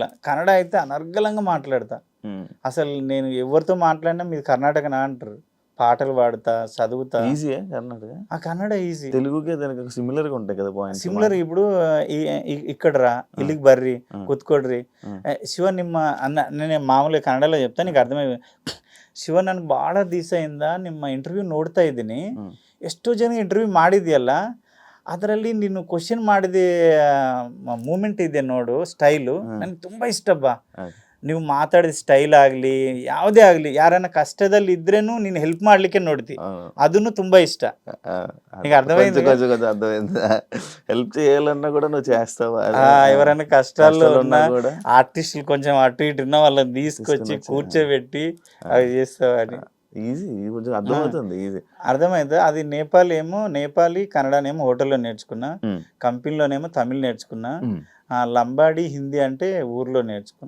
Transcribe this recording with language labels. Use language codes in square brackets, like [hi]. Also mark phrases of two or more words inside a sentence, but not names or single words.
[te] కన్నడ అయితే అనర్గళంగా మాట్లాడతా. అసలు నేను ఎవరితో మాట్లాడినా మీది కర్ణాటకనా అంటారు. పాటలు పాడుతా, చదువుతా. ఈజీయే కర్ణాటక? ఆ కన్నడ ఈజీ. తెలుగుకే దానికి సిమిలర్గా ఉంటాయి కదా పాయింట్స్. సిమిలర్ ఇప్పుడు ఇక్కడ రా [kn] ಇಲ್ಲಿಗೆ ಬರ್ರಿ ಕೂತ್ಕೊಳ್ರಿ ಶಿವ ನಿಮ್ಮ ಅಣ್ಣ [te] నేను మామూలుగా ಕನ್ನಡలో చెప్తా నీకు అర్థమై. [kn] ಶಿವ ನನಗೆ ಭಾಳ ದಿವಸ ಇಂದ ನಿಮ್ಮ ಇಂಟರ್ವ್ಯೂ ನೋಡ್ತಾ ಇದ್ದೀನಿ, ಎಷ್ಟೋ ಜನ ಇಂಟರ್ವ್ಯೂ ಮಾಡಿದ್ಯಲ್ಲ, ಅದರಲ್ಲಿ ನೀನು ಕ್ವಶನ್ ಮಾಡಿದ ಮೂಮೆಂಟ್ ಇದೆ ನೋಡು, ಸ್ಟೈಲು ನನಗೆ ತುಂಬ ಇಷ್ಟಪ್ಪ. ನೀವು ಮಾತಾಡಿದ ಸ್ಟೈಲ್ ಆಗಲಿ ಯಾವುದೇ ಆಗಲಿ ಯಾರನ್ನ ಕಷ್ಟದಲ್ಲಿ ಇದ್ರೇನು ನೀನು ಹೆಲ್ಪ್ ಮಾಡ್ಲಿಕ್ಕೆ ನೋಡ್ತಿ, ಅದನ್ನು ತುಂಬಾ ಇಷ್ಟ. [te] నీకు అర్థమైంది? కొంచెం కొంచెం అర్థమైంది. హెల్ప్ చేయాలన్నా కూడా నువ్వు చేస్తావా? ఎవరైనా కష్టాల్లో ఉన్న కూడా ఆర్టిస్టులు కొంచెం అటు ఇటు ఉన్న వాళ్ళని తీసుకొచ్చి కూర్చోబెట్టి అవి చేస్తావని. ఈజీ, కొంచెం అర్థమవుతుంది, ఈజీ అర్థమైంది. అది నేపాలీ కన్నడనేమో హోటల్లో నేర్చుకున్నా, కంపెనీలోనేమో తమిళ్ నేర్చుకున్నా, లంబాడి హిందీ అంటే ఊర్లో నేర్చుకున్నా.